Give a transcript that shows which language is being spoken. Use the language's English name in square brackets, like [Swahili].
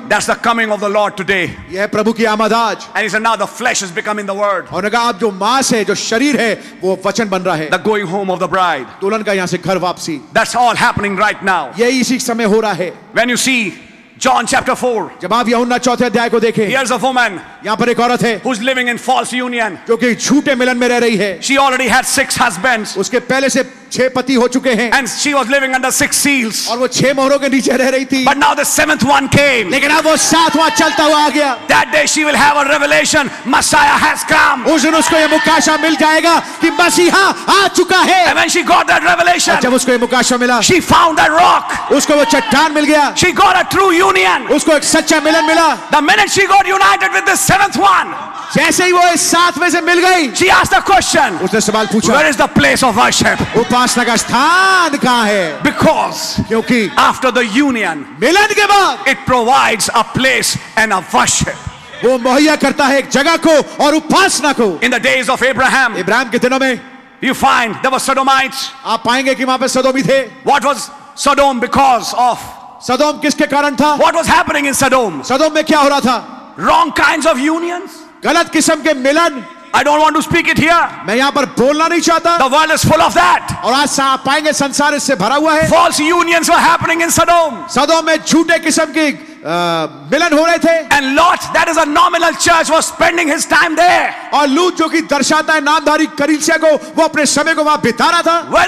[English] That's the coming of the Lord today. [Hindi] यह है प्रभु की आमद आज। [English] And he said, now the flesh is becoming the word. [Hindi] और उन्होंने कहा अब जो मांस है, जो शरीर है, वो वचन बन रहा है, [English] The going home of the bride. [Hindi] दुल्हन का यहाँ से घर वापसी, [English] That's all happening right now. [Hindi] यही इसी समय हो रहा है। [English] When you see John chapter 4, [Hindi] जब आप यूहन्ना चौथे अध्याय को देखें, [English] here's a woman [Hindi] यहाँ पर एक औरत है [English] who's living in false union. [Hindi] जो कि झूठे मिलन में रह रही है, [English] She already had 6 husbands [Hindi] उसके पहले से 6 पति हो चुके हैं [English] and she was living under 6 seals. [Hindi] और वो 6 मोहरों के नीचे रह रही थी, [English] But now the 7th one came. [Hindi] लेकिन अब वो 7वां चलता हुआ आ गया। [English] That day she will have a revelation. Messiah has come. [Hindi] उस दिन उसको ये मुकाशा मिल जाएगा कि मसीहा आ चुका है। [English] And when she got that revelation, [Hindi] और जब उसको ये मुकाशा मिला, [English] she found that rock. [Hindi] उसको वो चट्टान मिल गया, [English] She got a true union. [Hindi] उसको एक सच्चा मिलन मिला। [English] The minute she got united with the 7th one, [Hindi] जैसे ही वो इस 7 में से मिल गई, [English] she asked the question, [Hindi] उसने सवाल पूछा, [English] where is the place of worship? [Hindi] उपासना का स्थान कहाँ है? [English] Because [Hindi] क्योंकि [English] after the union, [Hindi] मिलन के बाद [English] it provides a place and a worship. [Hindi] वो मुहैया करता है एक जगह को और उपासना को। [English] In the days of Abraham, [Hindi] Ibrahim के दिनों में [English] you find there were Sodomites. [Hindi] आप पाएंगे कि वहां पे सदोमी थे। [English] What was Sodom because of? [Hindi] सदोम किसके कारण था? [English] What was happening in Sodom? [Hindi] सदोम में क्या हो रहा था? [English] Wrong kinds of unions. [Hindi] गलत किस्म के मिलन। [English] I don't want to speak it here. [Hindi] मैं यहाँ पर बोलना नहीं चाहता। [English] The world is full of that. [Hindi] और आज आप पाएंगे संसार इससे भरा हुआ है। [English] False unions were happening in Sodom. [Hindi] सदोम में झूठे किस्म की मिलन हो रहे थे। [English] And Lot, that is a nominal church, was spending his time there. [Hindi] और लूत जो कि दर्शाता है नामधारी कलीसिया को, वो अपने समय को वहां बिता रहा था।